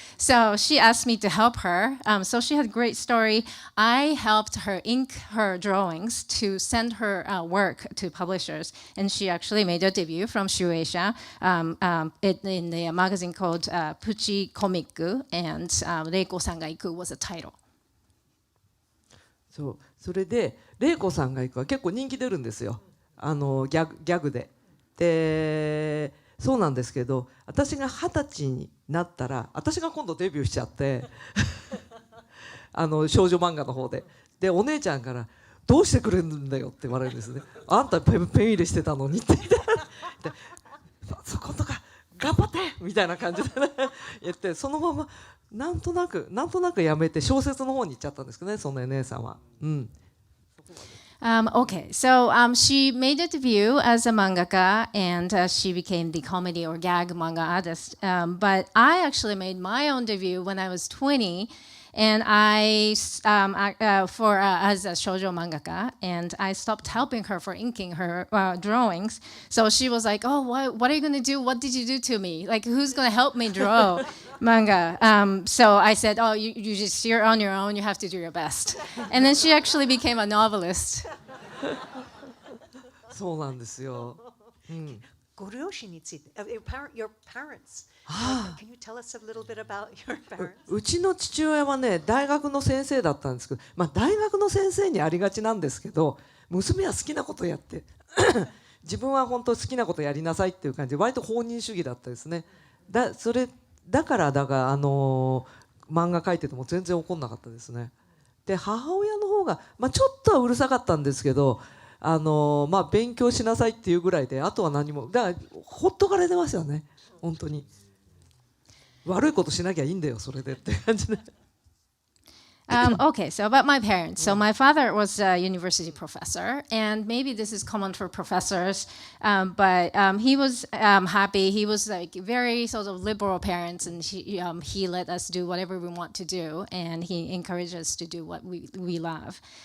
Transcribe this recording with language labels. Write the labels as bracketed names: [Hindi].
[English] So she asked me to help her. So she had a great story. I helped her ink her drawings to send her work to publishers. And she actually made a debut from Shueisha in the magazine called Puchi Comic, and Reiko-san ga Iku was a title. [Japanese] それで玲子さんが行くは結構人気出るんですよ、ギャグで。でそうなんですけど、私が20歳になったら私が今度デビューしちゃって少女漫画の方で。でお姉ちゃんから「どうしてくれるんだよ」って言われるんですね。あんたペン入れしてたのにってでそことか頑張ってみたいな感じで、ね、言って、そのままなんとなくやめて小説の方に行っちゃったんですけどね、その姉さんは。 [English] Okay, so she made a debut as a mangaka, and she became the comedy or gag manga artist. But I actually made my own debut when I was 20, and as a shoujo mangaka, and I stopped helping her for inking her drawings. So she was like, "Oh, what are you gonna do? What did you do to me? Like, who's gonna help me draw manga?" So I said, "Oh, you're on your own. You have to do your best." And then she actually became a novelist. [Japanese] そうなんですよ。ご両親について、 [English] your parents. Can you tell us a little bit about your parents? [Japanese] うちの父親はね、大学の先生だったんですけど、大学の先生にありがちなんですけど、娘は好きなことやって自分は本当好きなことやりなさいっていう感じで、割と放任主義だったですね。だから漫画描いてても全然怒んなかったですね。で母親の方が、ちょっとはうるさかったんですけど、勉強しなさいっていうぐらいで、あとは何も、だからほっとかれてますよね、本当に。悪いことしなきゃいいんだよそれでって感じで。 [English] Okay, so about my parents. So my father was a university professor, and maybe this is common for professors, but he was happy. He was like very sort of liberal parents, and he let us do whatever we want to do, and he encouraged us to do what we love.